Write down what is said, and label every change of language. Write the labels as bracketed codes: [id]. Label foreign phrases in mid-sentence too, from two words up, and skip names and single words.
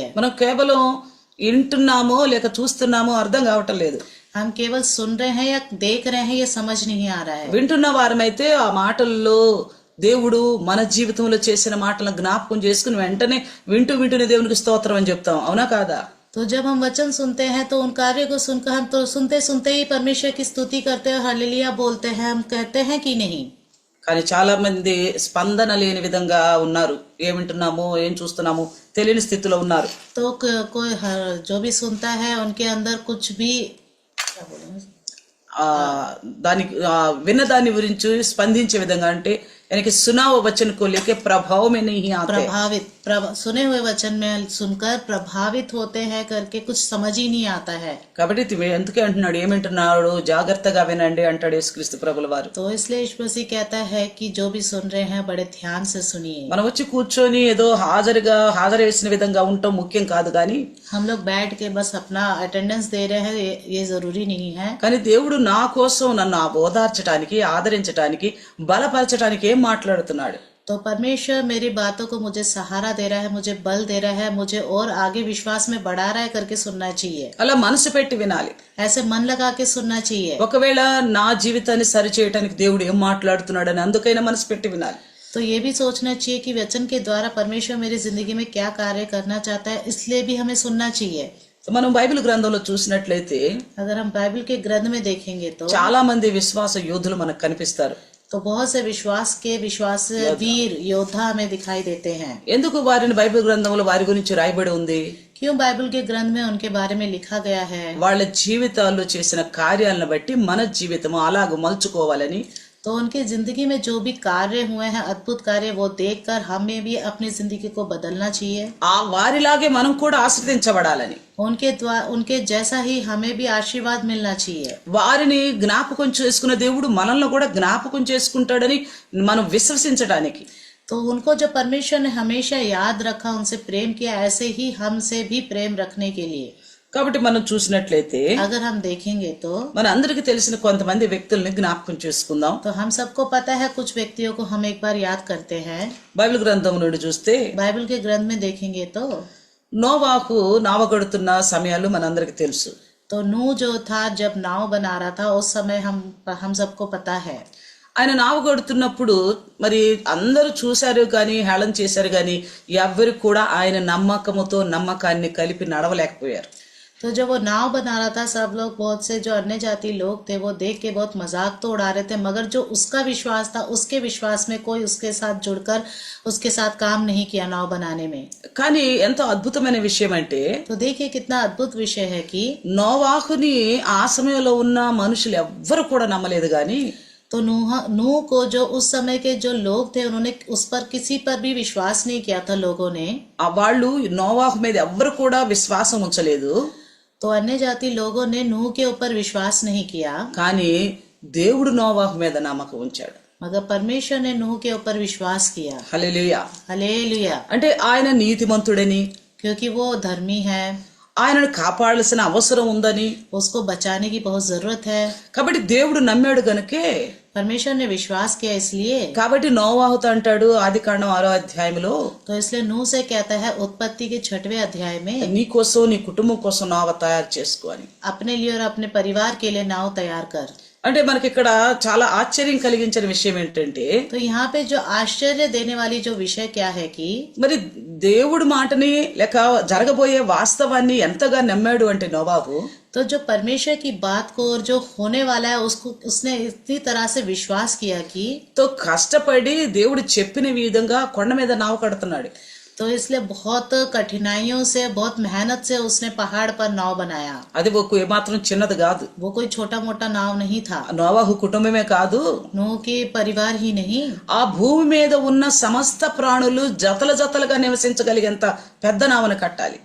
[te] మనం కేవలం వింటున్నామో లేక చూస్తున్నామో అర్థం కావటం లేదు. [hi] हम केवल सुन रहे हैं या देख रहे हैं, ये समझ नहीं आ रहा है. [te] వింటున్న వారమైతే ఆ మాటల్లో దేవుడు మన జీవితంలో చేసిన మాటలను జ్ఞాపకం చేసుకుని వెంటనే వింటూనే దేవునికి స్తోత్రం అని చెప్తాం. అవునా కాదా? [hi] तो जब हम वचन सुनते हैं तो उन कार्यों को सुनकर हम तो सुनते सुनते ही परमेश्वर की स्तुति करते हैं, हालेलुया बोलते हैं, हम कहते हैं कि नहीं? [te] కానీ చాలా మంది స్పందన లేని విధంగా ఉన్నారు. ఏం వింటున్నామో ఏం చూస్తున్నామో తెలియని స్థితిలో ఉన్నారు. [hi] तो कोई जो भी सुनता है उनके अंदर कुछ भी क्या बोलेंगे, [te] దానికి విన్న దాని గురించి స్పందించే విధంగా, అంటే [hi] यानी सुना हुआ वचन को लेके प्रभाव में नहीं आते. सुने हुए वचन में सुनकर प्रभावित होते हैं करके कुछ समझ ही नहीं आता है. [te] కాబట్టి ఎందుకే అంటున్నాడు, ఏమంటున్నాడు, జాగ్రత్తగా వినండి అంటాడు యేసుక్రీస్తు ప్రభుల వారు. [hi] तो इसलिए यीशु मसीह कहता है कि जो भी सुन रहे हैं बड़े ध्यान से सुनिए. [te] మనం వచ్చి కూర్చొని ఏదో హాజరు వేసిన విధంగా ఉండటం ముఖ్యం కాదు, కానీ [hi] हम लोग बैठ के बस अपना अटेंडेंस दे रहे हैं ये जरूरी नहीं है. [te] కానీ దేవుడు నా కోసం నన్ను ఓదార్చడానికి, ఆదరించడానికి, బలపరచడానికి ఏం మాట్లాడుతున్నాడు. [hi] तो परमेश्वर मेरी बातों को मुझे सहारा दे रहा है, मुझे बल दे रहा है, मुझे और आगे विश्वास में बढ़ा रहा है करके सुनना चाहिए. [te] అలా మనసు పెట్టి వినాలి. [hi] ऐसे मन लगा के सुनना चाहिए. [te] ఒకవేళ నా జీవితాన్ని సరి చేయడానికి దేవుడు ఏం మాట్లాడుతున్నాడని అందుకైనా మనసు పెట్టి వినాలి. [hi] तो ये भी सोचना चाहिए कि वचन के द्वारा परमेश्वर मेरी जिंदगी में क्या कार्य करना चाहता है, इसलिए भी हमें सुनना चाहिए. [te] మనం బైబిల్ గ్రంథంలో చూసినట్లయితే [hi] अगर हम बाइबल के ग्रंथ में देखेंगे तो [te] చాలా మంది విశ్వాస యోధులు మనకు కనిపిస్తారు. [hi] तो बहुत से विश्वास वीर योद्धा हमें दिखाई देते हैं. [te] ఎందుకు వారిని బైబిల్ గ్రంథంలో వారి గురించి రాయబడి ఉంది? [hi] क्यों बाइबल के ग्रंथ में उनके बारे में लिखा गया है? [te] వాళ్ళ జీవితాల్లో చేసిన కార్యాలను బట్టి మన జీవితం అలాగ మలుచుకోవాలని, [hi] तो उनके जिंदगी में जो भी कार्य हुए हैं, अद्भुत कार्य, वो देखकर हमें भी अपनी जिंदगी को बदलना चाहिए. [te] ఆ వారిలాగే మనం కూడా ఆశీర్వదించబడాలని, [hi] उनके जैसा ही हमें भी आशीर्वाद मिलना चाहिए. [te] వారిని జ్ఞాపకం చేసుకున్న దేవుడు మనల్ని కూడా జ్ఞాపకం చేసుకుంటాడని మనం విశ్వసించడానికి. [hi] तो उनको जो परमेश्वर ने हमेशा याद रखा, उनसे प्रेम किया, ऐसे ही हमसे भी प्रेम रखने के लिए. [te] కాబట్టి మనం చూసినట్లయితే [hi] अगर हम देखेंगे तो [te] మన అందరికి తెలిసిన కొంతమంది వ్యక్తుల్ని జ్ఞాపకం చేసుకుందాం. [hi] तो हम सबको पता है कुछ व्यक्तियों को हम एक बार याद करते हैं. [te] బైబిల్ గ్రంథం నుండి చూస్తే [hi] बाइबल के ग्रंथ में देखेंगे तो [te] నోవాహు నావగడుతున్న సమయాలు మనందరికి తెలుసు. [hi] तो नूह जो था जब नाव बना रहा था उस समय हम सबको पता है. [te] ఆయన నావగడుతున్నప్పుడు మరి అందరూ చూశారు కానీ, హేళన చేశారు కానీ, ఎవ్వరికి కూడా ఆయన నమ్మకాన్ని కలిపి నడవలేకపోయారు. [hi] तो जब वो नाव बना रहा था, सब लोग, बहुत से जो अन्य जाति लोग थे, वो देख के बहुत मजाक तो उड़ा रहे थे, मगर जो उसका विश्वास था, उसके विश्वास में कोई उसके साथ जुड़कर उसके साथ काम नहीं किया नाव बनाने में. [te] కానీ ఎంతో అద్భుతమైన విషయం అంటే, [hi] तो देखिए कितना अद्भुत विषय है कि [te] నోవాహుని ఆ సమయంలో ఉన్న మనుషులు ఎవ్వరు కూడా నమ్మలేదు కానీ, [hi] तो नूह को जो उस समय के जो लोग थे, उन्होंने उस पर किसी पर भी विश्वास नहीं किया था. लोगों ने [te] వాళ్ళు నోవాహు మీద ఎవ్వరు కూడా విశ్వాసం ఉంచలేదు. [hi] तो अन्य जाति लोगों ने नूह के ऊपर विश्वास नहीं किया, [te] కానీ దేవుడు నోవాహు మీద నమ్మకం ఉంచాడు. [hi] मगर परमेश्वर ने नूह के ऊपर विश्वास किया. [te] హల్లెలూయా. [hi] हालेलुया. [te] అంటే ఆయన నీతిమంతుడని, [hi] क्योंकि वो धर्मी है. [te] ఆయనను కాపాడాల్సిన అవసరం ఉందని. [hi] उसको बचाने की बहुत जरूरत है। [te] కాబట్టి దేవుడు నమ్మాడు గనుకే, [hi] परमेश्वर ने विश्वास किया इसलिए, [te] కాబట్టి నోవాహుతో అంటాడు ఆదికాండం 6వ అధ్యాయంలో, [hi] तो इसलिए नूह से कहता है उत्पत्ति के 6वें अध्याय में, [te] నీ కోసం నీ కుటుంబం కోసం నావ తయారు చేసుకో అని. [hi] अपने लिए और अपने परिवार के लिए नाव तैयार कर। [te] అంటే మనకి ఇక్కడ చాలా ఆశ్చర్యం కలిగించిన విషయం ఏంటంటే, [hi] तो यहाँ पे जो आश्चर्य देने वाली जो विषय क्या है कि [te] మరి దేవుడి మాటని లేక జరగబోయే వాస్తవాన్ని ఎంతగా నమ్మాడు అంటే నోవాహు, [hi] तो जो परमेश्वर की बात को और जो होने वाला है उसको उसने इतनी तरह से विश्वास किया कि [te] తో కష్టపడి దేవుడు చెప్పిన విధంగా కొండ మీద నావ కడుతున్నాడు. [hi] तो इसलिए बहुत कठिनाइयों से बहुत मेहनत से उसने पहाड़ पर नाव बनाया। [te] అది ఒక ఏమాత్రం చిన్నది కాదు. [hi] वो कोई छोटा मोटा नाव नहीं था। [te] నోవాహు కుటుంబమే కాదు, [hi] नूह के परिवार ही नहीं, [te] ఆ భూమి మీద ఉన్న సమస్త ప్రాణులు జతల జతలుగా నివసించగలిగేంత పెద్ద నావను కట్టాలి.